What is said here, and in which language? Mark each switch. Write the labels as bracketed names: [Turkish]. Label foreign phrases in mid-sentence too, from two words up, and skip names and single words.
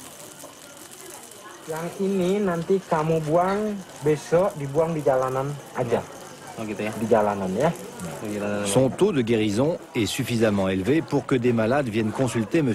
[Indonesian] Yang ini nanti kamu buang, besok dibuang di jalanan aja. Oh gitu ya? Di jalanan ya. [French] Son taux de guérison est suffisamment élevé pour que des malades viennent consulter M.